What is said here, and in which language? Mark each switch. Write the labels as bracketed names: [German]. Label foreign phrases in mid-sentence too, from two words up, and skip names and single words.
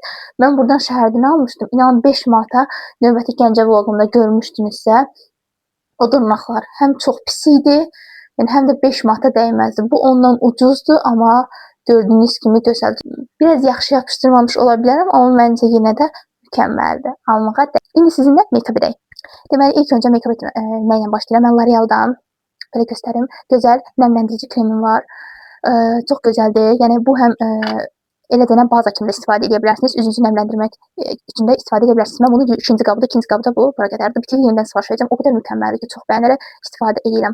[Azerbaijani] Mən buradan şəhərdən almışdım. İnanın 5 manata növbəti Gəncə vloqumda görmüşdünüzsə, o dırnaqlar həm çox pis idi, yəni həm də 5 manata dəyməzdi. Bu ondan ucuzdur, amma gördüyünüz kimi gözəldir. Biraz yaxşı yapışdırmamış ola bilərəm, amma məncə yenə də mükəmməldir. Almağa dəyər. İndi sizinlə make-up edək. Deməli, ilk öncə make-up nə ilə başlayıram? Mən L'Oreal-dan belə göstərim. Gözəl nəmləndirici kremim var. Çox gözəldir. Yəni bu həm elə denən baza kimi də istifadə edə bilərsiniz. Üzünüzü nəmləndirmək üçün də istifadə edə bilərsiniz. Mən bunu ikinci qabda bu bura qədərdir. Bitir yenidən sifariş edəcəm. O qədər mükəmməldir ki, çox bəyənərək istifadə edirəm.